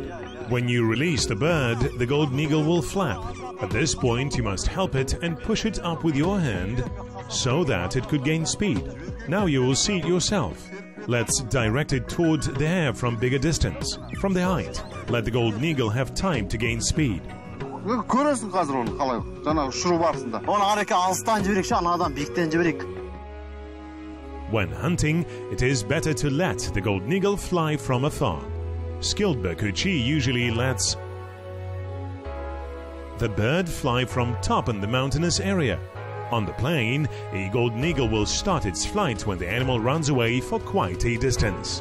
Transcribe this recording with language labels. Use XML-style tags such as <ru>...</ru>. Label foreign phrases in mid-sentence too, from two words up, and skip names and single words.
<en>When you release the bird, the golden eagle will flap. At this point, you must help it and push it up with your hand so that it could gain speed. Now you will see it yourself. Let's direct it toward the hare from bigger distance, from the height. Let the golden eagle have time to gain speed.</en> <kk>Көресің қазір оны қалай, жаңағы ұшыру барысында. Оны арекке алыстан жіберек, анадан биіктен жіберек.</kk> <en>When hunting, it is better to let the golden eagle fly from afar. Skilled Bakuchi usually lets the bird fly from top in the mountainous area. On the plain, a golden eagle will start its flight when the animal runs away for quite a distance.</en>